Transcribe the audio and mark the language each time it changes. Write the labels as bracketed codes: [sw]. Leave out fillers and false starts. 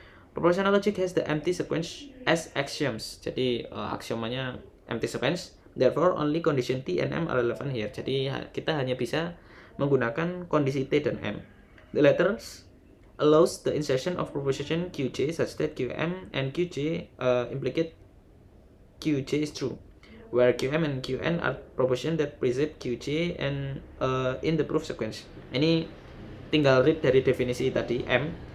[en] Propositional logic has the empty sequence as axioms. [id] Jadi aksiomanya empty sequence. [en] Therefore only condition T and M are relevant here. [id] Jadi kita hanya bisa menggunakan kondisi T dan M. [en] The latter allows the insertion of proposition Qj such that Qm and Qj implicate Qj is true, where Qm and Qn are proposition that precede Qj and in the proof sequence. [id] Ini tinggal read dari definisi tadi M.